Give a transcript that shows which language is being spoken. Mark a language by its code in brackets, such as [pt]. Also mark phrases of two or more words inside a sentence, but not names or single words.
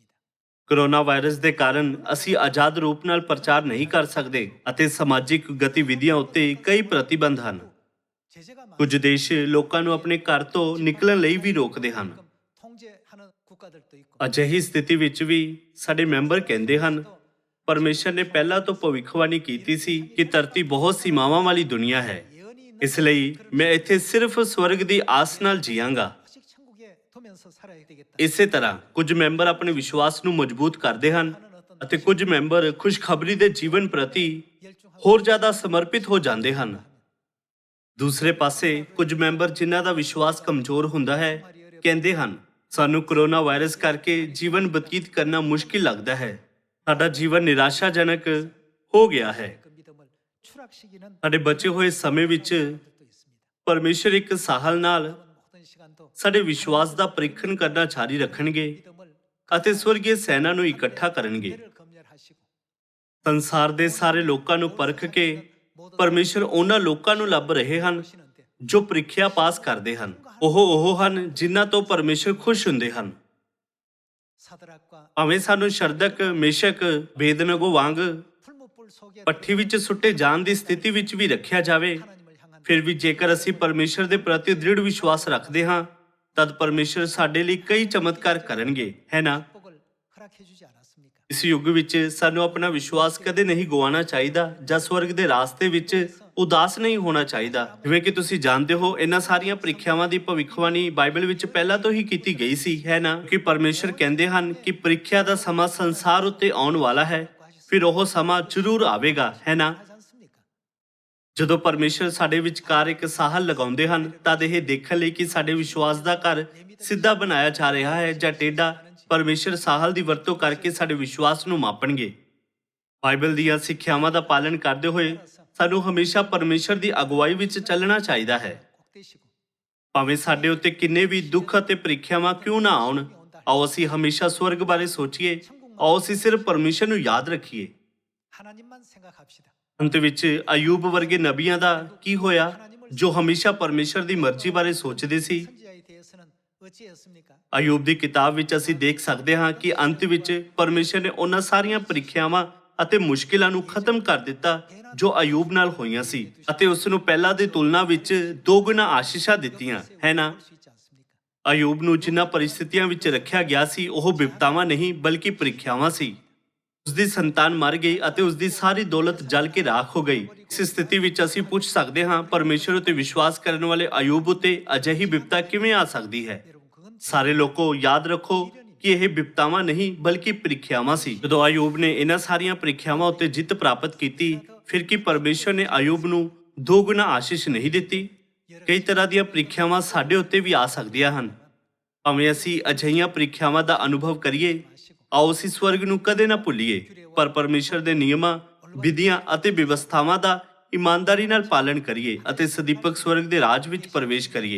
[pa] ਕੋਰੋਨਾ ਵਾਇਰਸ ਦੇ ਕਾਰਨ ਅਸੀਂ ਆਜ਼ਾਦ ਰੂਪ ਨਾਲ ਪ੍ਰਚਾਰ ਨਹੀਂ ਕਰ ਸਕਦੇ ਅਤੇ ਸਮਾਜਿਕ ਗਤੀਵਿਧੀਆਂ ਉੱਤੇ ਕਈ ਪ੍ਰਤੀਬੰਧ ਹਨ। [ko] 제재가 많 [pa] ਕੁਝ ਦੇਸ਼ ਲੋਕਾਂ ਨੂੰ ਆਪਣੇ ਘਰ ਤੋਂ ਨਿਕਲਣ ਲਈ ਵੀ ਰੋਕਦੇ ਹਨ। [ko] 통제하는 국가들도 있고 [pa] ਅਜਿਹੀ ਸਥਿਤੀ ਵਿੱਚ ਵੀ ਸਾਡੇ ਮੈਂਬਰ ਕਹਿੰਦੇ ਹਨ, ਪਰਮੇਸ਼ਰ ਨੇ ਪਹਿਲਾਂ ਤੋਂ ਭਵਿੱਖਬਾਣੀ ਕੀਤੀ ਸੀ ਕਿ ਧਰਤੀ ਬਹੁਤ ਸੀਮਾਵਾਂ ਵਾਲੀ ਦੁਨੀਆ ਹੈ। [ko] 예언이 있는 [pa] ਇਸ ਲਈ ਮੈਂ ਇੱਥੇ ਸਿਰਫ ਸਵਰਗ ਦੀ ਆਸ ਨਾਲ ਜੀਵਾਂਗਾ। [ko] 아직 천국에 두면서 살아야 되겠다. [pa] ਇਸੇ ਤਰ੍ਹਾਂ ਕੁਝ ਮੈਂਬਰ ਆਪਣੇ ਵਿਸ਼ਵਾਸ ਨੂੰ ਮਜ਼ਬੂਤ ਕਰਦੇ ਹਨ ਅਤੇ ਕੁਝ ਮੈਂਬਰ ਖੁਸ਼ਖਬਰੀ ਦੇ ਜੀਵਨ ਪ੍ਰਤੀ [ko] 열중하고 [pa] ਹੋਰ ਜ਼ਿਆਦਾ ਸਮਰਪਿਤ ਹੋ ਜਾਂਦੇ ਹਨ। ਦੂਸਰੇ ਪਾਸੇ ਕੁਝ ਮੈਂਬਰ ਜਿਨ੍ਹਾਂ ਦਾ ਵਿਸ਼ਵਾਸ ਕਮਜ਼ੋਰ ਹੁੰਦਾ ਹੈ ਕਹਿੰਦੇ ਹਨ, ਸਾਨੂੰ ਕੋਰੋਨਾ ਵਾਇਰਸ ਕਰਕੇ ਜੀਵਨ ਬਤੀਤ ਕਰਨਾ ਮੁਸ਼ਕਿਲ ਲੱਗਦਾ ਹੈ। ਸਾਡਾ ਜੀਵਨ ਨਿਰਾਸ਼ਾਜਨਕ ਹੋ ਗਿਆ ਹੈ। [ko] 그 믿음을 추락시키는 [pa] ਸਾਡੇ ਬਚੇ ਹੋਏ ਸਮੇਂ ਵਿੱਚ [ko] 것도 있습니다. [pa] ਪਰਮੇਸ਼ਰ ਇੱਕ ਸਾਹਲ ਨਾਲ [ko] 남은 모든 시간도 [pa] ਸਾਡੇ ਵਿਸ਼ਵਾਸ ਦਾ ਪ੍ਰੀਖਣ ਕਰਨਾ ਜਾਰੀ ਰੱਖਣਗੇ [ko] 믿음을 [pa] ਅਤੇ ਸਵਰਗੀ ਸੈਨਾ ਨੂੰ ਇਕੱਠਾ ਕਰਨਗੇ। [ko] 를 검열하시고 [pa] ਸੰਸਾਰ ਦੇ ਸਾਰੇ ਲੋਕਾਂ ਨੂੰ ਪਰਖ ਕੇ ਪਰਮੇਸ਼ਰ ਉਹਨਾਂ ਲੋਕਾਂ ਨੂੰ ਲੱਭ ਰਹੇ ਹਨ [ko] 보시는데 [pa] ਜੋ ਪ੍ਰੀਖਿਆ ਪਾਸ ਕਰਦੇ ਹਨ। ਉਹ ਹਨ ਜਿਨ੍ਹਾਂ ਤੋਂ ਪਰਮੇਸ਼ਰ ਖੁਸ਼ ਹੁੰਦੇ ਹਨ। [ko] 사드락과 [pa] ਭਾਵੇਂ ਸਾਨੂੰ ਸ਼ਰਦਕ, ਮੇਸ਼ਕ, ਬੇਦਨਗੋ ਵਾਂਗ [ko] 풀무불 속에 [pa] ਪੱਠੀ ਵਿੱਚ ਸੁੱਟੇ ਜਾਣ ਦੀ ਸਥਿਤੀ ਵਿੱਚ ਵੀ ਰੱਖਿਆ ਜਾਵੇ, [ko] 하나님을 향한 [pa] ਫਿਰ ਵੀ ਜੇਕਰ ਅਸੀਂ ਪਰਮੇਸ਼ਰ ਦੇ ਪ੍ਰਤੀ ਦ੍ਰਿੜ ਵਿਸ਼ਵਾਸ ਰੱਖਦੇ ਹਾਂ ਤਦ ਪਰਮੇਸ਼ਰ ਸਾਡੇ ਲਈ ਕਈ ਚਮਤਕਾਰ ਕਰਨਗੇ, ਹੈ ਨਾ? [ko] 축복을 허락해 주지 않았습니까? [pa] ਇਸ ਯੁੱਗ ਵਿੱਚ ਸਾਨੂੰ ਆਪਣਾ ਵਿਸ਼ਵਾਸ ਕਦੇ ਨਹੀਂ ਗਵਾਉਣਾ ਚਾਹੀਦਾ ਜਾਂ ਸਵਰਗ ਦੇ ਰਾਸਤੇ ਵਿੱਚ ਉਦਾਸ ਨਹੀਂ ਹੋਣਾ ਚਾਹੀਦਾ। ਜਿਵੇਂ ਕਿ ਤੁਸੀਂ ਜਾਣਦੇ ਹੋ, ਇਹਨਾਂ ਸਾਰੀਆਂ ਪ੍ਰੀਖਿਆਵਾਂ ਦੀ ਭਵਿੱਖਬਾਣੀ ਬਾਈਬਲ ਵਿੱਚ ਪਹਿਲਾਂ ਤੋਂ ਹੀ ਕੀਤੀ ਗਈ ਸੀ, ਹੈ ਨਾ? ਕਿ ਪਰਮੇਸ਼ਰ ਕਹਿੰਦੇ ਹਨ ਕਿ ਪ੍ਰੀਖਿਆ ਦਾ ਸਮਾਂ ਸੰਸਾਰ ਉੱਤੇ ਆਉਣ ਵਾਲਾ ਹੈ, ਫਿਰ ਉਹ ਸਮਾਂ ਜ਼ਰੂਰ ਆਵੇਗਾ, ਹੈ ਨਾ? [ko] 하지 않습니까? [pa] ਜਦੋਂ ਪਰਮੇਸ਼ਰ ਸਾਡੇ ਵਿਚਕਾਰ ਇੱਕ ਸਾਹਲ ਲਗਾਉਂਦੇ ਹਨ ਤਦ ਇਹ ਦੇਖਣ ਲਈ ਕਿ ਸਾਡੇ ਵਿਸ਼ਵਾਸ ਦਾ ਘਰ ਸਿੱਧਾ ਬਣਾਇਆ ਜਾ ਰਿਹਾ ਹੈ ਜਾਂ ਟੇਢਾ, ਪਰਮੇਸ਼ਰ ਸਾਹਲ ਦੀ ਵਰਤੋਂ ਕਰਕੇ ਸਾਡੇ ਵਿਸ਼ਵਾਸ ਨੂੰ ਮਾਪਣਗੇ। ਬਾਈਬਲ ਦੀਆਂ ਸਿੱਖਿਆਵਾਂ ਦਾ ਪਾਲਣ ਕਰਦੇ ਹੋਏ ਸਾਨੂੰ ਹਮੇਸ਼ਾ ਪਰਮੇਸ਼ਰ ਦੀ ਅਗਵਾਈ ਵਿੱਚ ਚੱਲਣਾ ਚਾਹੀਦਾ ਹੈ। [ko] 꼭 되시고 [pa] ਭਾਵੇਂ ਸਾਡੇ ਉੱਤੇ ਕਿੰਨੇ ਵੀ ਦੁੱਖ ਅਤੇ ਪ੍ਰੀਖਿਆਵਾਂ ਕਿਉਂ ਨਾ ਆਉਣ, ਆਓ ਅਸੀਂ ਹਮੇਸ਼ਾ ਸਵਰਗ ਬਾਰੇ ਸੋਚੀਏ। ਆਓ ਅਸੀਂ ਸਿਰਫ ਪਰਮੇਸ਼ਰ ਨੂੰ ਯਾਦ ਰੱਖੀਏ। [ko] 하나님만 생각합시다. [pa] ਅੰਤ ਵਿੱਚ ਅਯੂਬ ਵਰਗੇ ਨਬੀਆਂ ਦਾ ਕੀ ਹੋਇਆ ਜੋ ਹਮੇਸ਼ਾ ਪਰਮੇਸ਼ਰ ਦੀ ਮਰਜ਼ੀ ਬਾਰੇ ਸੋਚਦੇ ਸੀ। [ko] 선지자에 대해서는 어찌했습니까? [pa] ਅਯੂਬ ਦੀ ਕਿਤਾਬ ਵਿੱਚ ਅਸੀਂ ਦੇਖ ਸਕਦੇ ਹਾਂ ਕਿ ਅੰਤ ਵਿੱਚ ਪਰਮੇਸ਼ਰ ਨੇ ਉਹਨਾਂ ਸਾਰੀਆਂ ਪ੍ਰੀਖਿਆਵਾਂ ਅਤੇ ਮੁਸ਼ਕਿਲਾਂ ਨੂੰ ਖਤਮ ਕਰ ਦਿੱਤਾ ਜੋ ਅਯੂਬ ਨਾਲ ਹੋਈਆਂ ਸੀ ਅਤੇ ਉਸ ਨੂੰ ਪਹਿਲਾਂ ਦੀ ਤੁਲਨਾ ਵਿੱਚ ਦੋਗੁਣਾ ਆਸ਼ੀਸ਼ਾਂ ਦਿੱਤੀਆਂ, ਹੈ ਨਾ? [ko] 볼수 있지 않습니까? [pa] ਅਯੂਬ ਨੂੰ ਜਿਨ੍ਹਾਂ ਪਰਿਸਥਿਤੀਆਂ ਵਿੱਚ ਰੱਖਿਆ ਗਿਆ ਸੀ ਉਹ ਬਿਪਤਾਵਾਂ ਨਹੀਂ ਬਲਕਿ ਪ੍ਰੀਖਿਆਵਾਂ ਸੀ। ਉਸ ਦੀ ਸੰਤਾਨ ਮਰ ਗਈ ਅਤੇ ਉਸ ਦੀ ਸਾਰੀ ਦੌਲਤ ਜਲ ਕੇ ਰਾਖ ਹੋ ਗਈ। ਇਸ ਸਥਿਤੀ ਵਿੱਚ ਅਸੀਂ ਪੁੱਛ ਸਕਦੇ ਹਾਂ, ਪਰਮੇਸ਼ਰ ਉਤੇ ਵਿਸ਼ਵਾਸ ਕਰਨ ਵਾਲੇ ਅਯੂਬ ਉਤੇ ਅਜਿਹੀ ਬਿਪਤਾ ਕਿਵੇਂ ਆ ਸਕਦੀ ਹੈ? [ko] 여러분 그건 [pa] ਸਾਰੇ ਲੋਕੋ ਯਾਦ ਰੱਖੋ ਕਿ ਇਹ ਬਿਪਤਾਵਾਂ ਨਹੀਂ ਬਲਕਿ ਪ੍ਰੀਖਿਆਵਾਂ ਸੀ। ਜਦੋਂ ਅਯੂਬ ਨੇ ਇਹਨਾਂ ਸਾਰੀਆਂ ਪ੍ਰੀਖਿਆਵਾਂ ਉੱਤੇ ਜਿੱਤ ਪ੍ਰਾਪਤ ਕੀਤੀ, ਫਿਰ ਕੀ ਪਰਮੇਸ਼ਰ ਨੇ ਅਯੂਬ ਨੂੰ ਦੋਗੁਣਾ ਆਸ਼ੀਸ਼ ਨਹੀਂ ਦਿੱਤੀ? ਕਈ ਤਰ੍ਹਾਂ ਦੀਆਂ ਪ੍ਰੀਖਿਆਵਾਂ ਸਾਡੇ ਉੱਤੇ ਵੀ ਆ ਸਕਦੀਆਂ ਹਨ। ਭਾਵੇਂ ਅਸੀਂ ਅਜਿਹੀਆਂ ਪ੍ਰੀਖਿਆਵਾਂ ਦਾ ਅਨੁਭਵ ਕਰੀਏ, ਆਓ ਅਸੀਂ ਸਵਰਗ ਨੂੰ ਕਦੇ ਨਾ ਭੁੱਲੀਏ, ਪਰ ਪਰਮੇਸ਼ਰ ਦੇ ਨਿਯਮਾਂ, ਵਿਧੀਆਂ ਅਤੇ ਵਿਵਸਥਾਵਾਂ ਦਾ ਇਮਾਨਦਾਰੀ ਨਾਲ ਪਾਲਣ ਕਰੀਏ ਅਤੇ ਸਦੀਪਕ ਸਵਰਗ ਦੇ ਰਾਜ ਵਿੱਚ ਪ੍ਰਵੇਸ਼ ਕਰੀਏ।